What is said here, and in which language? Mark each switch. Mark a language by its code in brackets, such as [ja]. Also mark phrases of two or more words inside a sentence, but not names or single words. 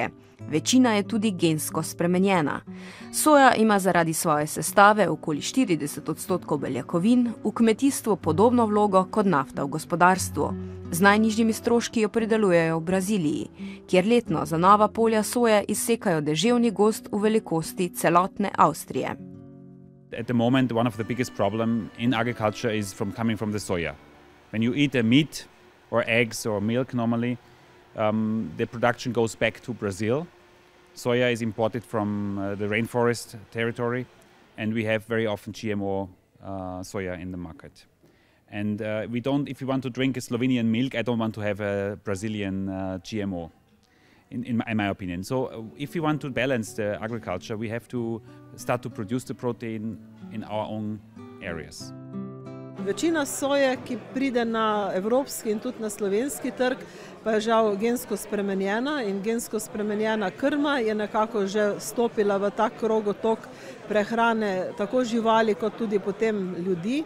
[sl] Večina je tudi gensko spremenjena. Soja ima zaradi svoje sestave okoli 40% beljakovin, v kmetijstvu podobno vlogo kot nafta v gospodarstvu. Z najnižjimi stroški jo pridelujejo v Braziliji, kjer letno za nova polja soje izsekajo deževni gozd v velikosti celotne Avstrije. [en] At the moment, one of the biggest problems in agriculture is coming from the soya. When you eat a meat or eggs or milk normally, the production goes back to Brazil. Soya is imported from the rainforest territory, and we have very often GMO soya in the market. And if you want to drink a Slovenian milk, I don't want to have a Brazilian GMO. In my opinion. So if we want to balance the agriculture, we have to start to produce the protein in our own areas. [sl] Večina soje, ki pride na evropski in tudi na slovenski trg, pa je žal gensko spremenjena in gensko spremenjena krma je nekako že stopila v ta krogotok prehrane tako živali kot tudi potem ljudi.